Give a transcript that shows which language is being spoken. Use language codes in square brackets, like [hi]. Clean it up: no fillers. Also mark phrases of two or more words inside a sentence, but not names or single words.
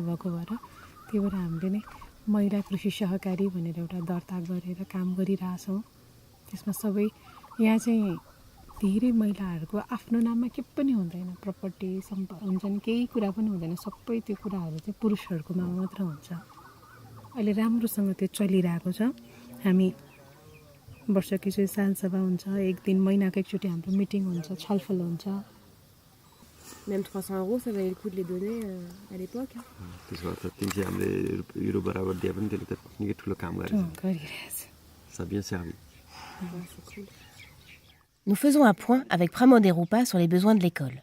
[ne] भएको भएर त्यही भएर हामीले नै महिला कृषि सहकारी भनेर एउटा दर्ता गरेर काम गरिरहेछौँ त्यसमा सबै यहाँ चाहिँ धेरै महिलाहरूको आफ्नो नाममा के पनि हुँदैन प्रपर्टी हुन्छ नि केही कुरा पनि हुँदैन सबै त्यो कुराहरू चाहिँ पुरुषहरूको नाममा मात्र हुन्छ अहिले राम्रोसँग त्यो चलिरहेको छ हामी वर्षकी साल सभा हुन्छ एक दिन महिनाको एकचोटि हाम्रो मिटिङ हुन्छ छलफल हुन्छ [fr] Même 300 €, ça valait le coup de les donner à l'époque. Ça a bien servi. Nous faisons un point avec Pramod et Rupa sur les besoins de l'école.